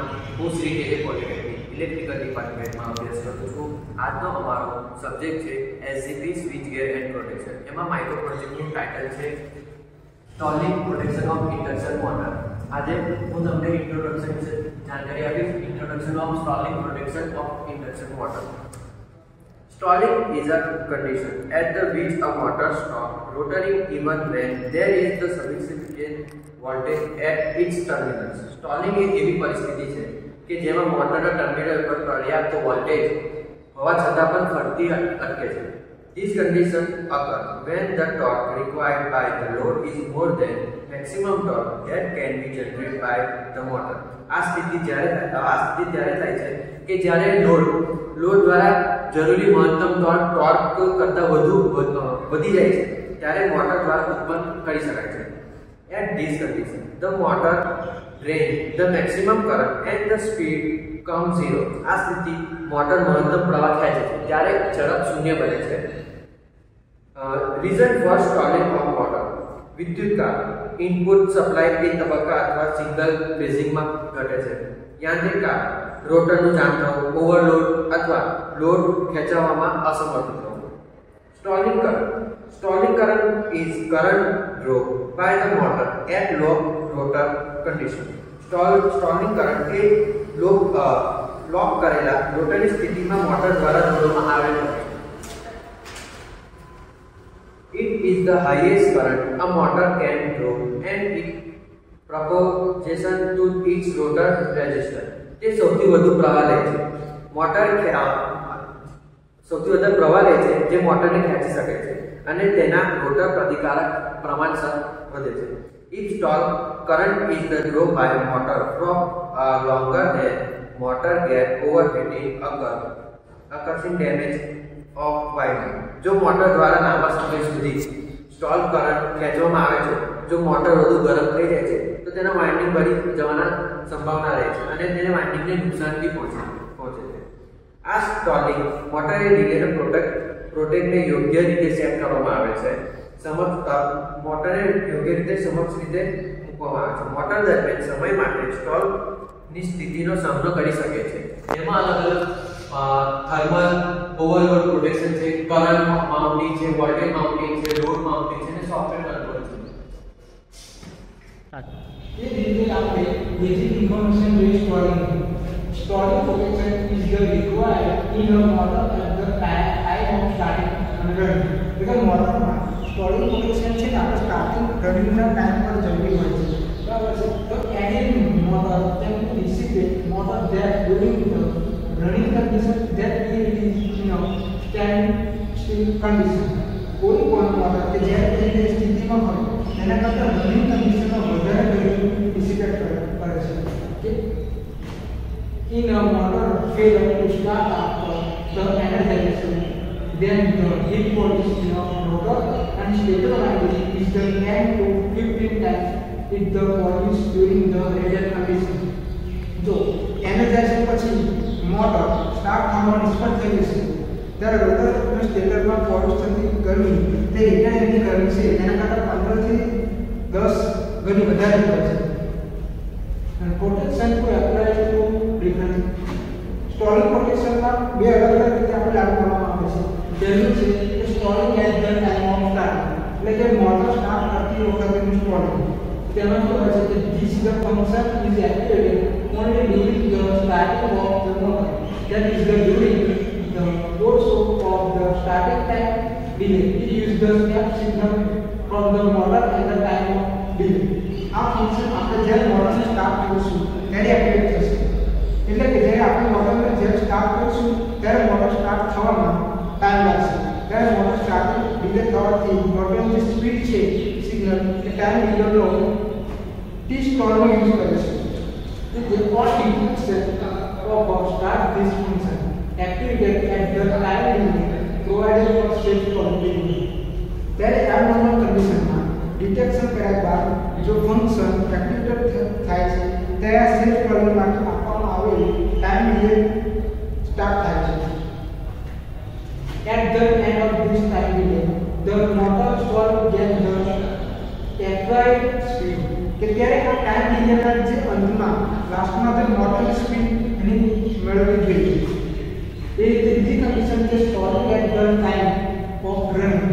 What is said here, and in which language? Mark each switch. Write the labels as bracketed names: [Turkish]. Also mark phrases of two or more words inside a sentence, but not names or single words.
[Gujarati] હું શ્રી ટેલી પોલિટેકનિક ઇલેક્ટ્રિકલ ડિપાર્ટમેન્ટમાં અભ્યાસ કરું છું. આજનો અમારો સબ્જેક્ટ છે [English] SGP switch gear and protection. [Gujarati] એમાં માઇક્રો પ્રોજેક્ટનું ટાઇટલ છે [English] stalling protection of induction motor. [Gujarati] આજે હું તમને ઇન્ટ્રોડક્શન વિશે જાણકારી આપીશ. [English] introduction of stalling protection of induction motor. Stalling is a condition at which a motor stops rotating even when there is the sufficient voltage at its terminals. [Gujarati] Stalling એ એવી પરિસ્થિતિ છે કે જેમાં મોટરના ટર્મિનલ પર પર્યાપ્ત વોલ્ટેજ હોવા છતાં પણ ફરતી અટકે છે. [English] This condition occurs when the torque required by the load is more than maximum torque that can be generated by the motor. [Gujarati] આ સ્થિતિ ત્યારે થાય છે કે જ્યારે લોડ દ્વારા જરૂરી મહત્તમ ટોર્ક કરતાં વધી જાય છે ત્યારે મોટર દ્વારા ઉત્પન્ન કરી શકાય છે. [English] At this condition, the motor drains the maximum current and the speed comes zero. [Gujarati] આ સ્થિતિ મોટર મહત્તમ પ્રવાહ ખેંચે છે ત્યારે ઝડપ શૂન્ય બને છે. [English] Reason for stalling of motor. [Gujarati] વિદ્યુત કારણ ઇનપુટ સપ્લાય તે તબક્કા અથવા સિંગલ ફેઝિંગમાં ઘટે છે. યાંત્રિક કારણ રોટરનું જામ થવું, ઓવરલોડ અથવા લોડ ખેંચવામાં અસમર્થ થવું. [English] Stalling current is current drawn by the motor at low rotor condition. Stalling current [Gujarati] એ લોક કરેલા રોટરની સ્થિતિમાં મોટર દ્વારા દોરવામાં આવેલો છે. [English] It is the highest current a motor can draw and it propagation to its rotor resistance. [Gujarati] તે સૌથી વધુ પ્રવાહ લે છે. સૌથી વધારે પ્રવાહ લે છે જે મોટરને ખેંચી શકે છે અને તેના રોટર પ્રતિકારક પ્રમાણસર વધે છે. [English] If stall current is the draw by motor from longer than motor get overheating occurs damage of winding. [Gujarati] જો મોટર દ્વારા લાંબા સમય સુધી સ્ટોલ કરંટ ખેંચવામાં આવે છે, જો મોટર વધુ ગરમ થઈ જાય છે તો તેના વાઇન્ડિંગ બળી જવાના સંભાવના રહે છે અને તેને વાઇન્ડિંગને નુકસાનથી પહોંચે છે. આ સ્ટોલિંગ મોટરે રિલેને પ્રોટેક્ટને યોગ્ય રીતે સેટ કરવામાં આવે છે. મોટરને યોગ્ય રીતે સમક્ષ રીતે મૂકવામાં આવે છે. મોટર દરમિયાન સમય માટે સ્ટોલની સ્થિતિનો સામનો કરી શકે છે. એમાં અલગ અલગ [English] thermal overload protection [Gujarati] છે, [English] current mounting [Gujarati] છે, [English] voltage mounting [Gujarati] છે, [English] load mounting [Gujarati] છે અને [English] software control [Gujarati] છે. [Hindi] ये डिटेल आपने [English] basic information based stalling protection is the required in a motor at the time of starting running. [Hindi] बिकॉज़ मोटर में स्टॉलिंग प्रोटेक्शन [Gujarati] છે ને આપણે [English] starting running [Gujarati] ના ટાઈમ પર જરૂરી હોય છે. બરાબર છે. તો એની [English] motor can dissipate motor that during the running condition that it is stand still condition. [Gujarati] કોઈ મોટર કે જ્યારે તે સ્થિતિમાં હોય તેના કરતાં રનિંગ કન્ડિશનમાં વધારે ગરમી ડિસિપેટ કરે છે. [English] In a motor failure to start after the energization, then the heat production of rotor and stator winding is the 10 to 15 times it the produce during the radial condition. [Gujarati] જો એનર્જાઇઝેશન પછી મોટર સ્ટાર્ટ થવામાં નિષ્ફળ થઈ જશે ત્યારે રોટર અને સ્ટેટરમાં પ્રોડ્યુસ થતી ગરમી તે રેડિયલની ગરમી છે તેના કરતાં 15 થી 10 ગણી વધારે હોય છે. અને પ્રોટેક્શન કોઈ [English] apply to different stalling [Gujarati] પ્રોટેક્શનમાં બે અલગ અલગ રીતે આપણે લાગુ કરવામાં આવે છે. પહેલું છે કે [English] stalling at the time of start, [Gujarati] એટલે કે મોટર સ્ટાર્ટ કરતી વખતેનું સ્ટોલિંગ. તેમાં શું હોય છે કે [English] this the function is activated only during the starting of the motor, that is the during the course of the starting time delay. It uses the step signal from the motor at the time of delay. [Gujarati] આ ફંક્શન આપણે જ્યારે મોટરને સ્ટાર્ટ કરીશું ત્યારે એક્ટિવેટ થશે. એટલે કે જ્યારે આપણે મોટરને જ્યારે સ્ટાર્ટ કરીશું ત્યારે મોટર સ્ટાર્ટ થવામાં ટાઈમ લાગશે. ત્યારે મોટર સ્ટાર્ટિંગ ડિલે થવાથી મોટરની જે સ્પીડ છે સિગ્નલ એ ટાઈમ ડિલેનો ટી સ્ટોલનો યુઝ કરે છે. [English] The all inputs of start this function activated at the time limit provided for state quality. [Gujarati] ત્યારે આ નોર્મલ કન્ડિશનમાં ડિટેક્શન કર્યા બાદ જો ફંક્શન એક્ટિવેટ થાય છે ત્યારે [English] set quality [Gujarati] માટે આપવામાં આવેલ [English] time limit [Gujarati] સ્ટાર્ટ થાય છે. [English] At the end of this time delay, the motor stall gets the applied speed [Gujarati] કે ત્યારે આ ટાઈમ ડીલેના જે અંતમાં લાસ્ટમાં જે [English] motor speed [Gujarati] એની મેળવવી જોઈએ. એ રીતે બીજી કન્ડિશન છે [English] storing at the time of running.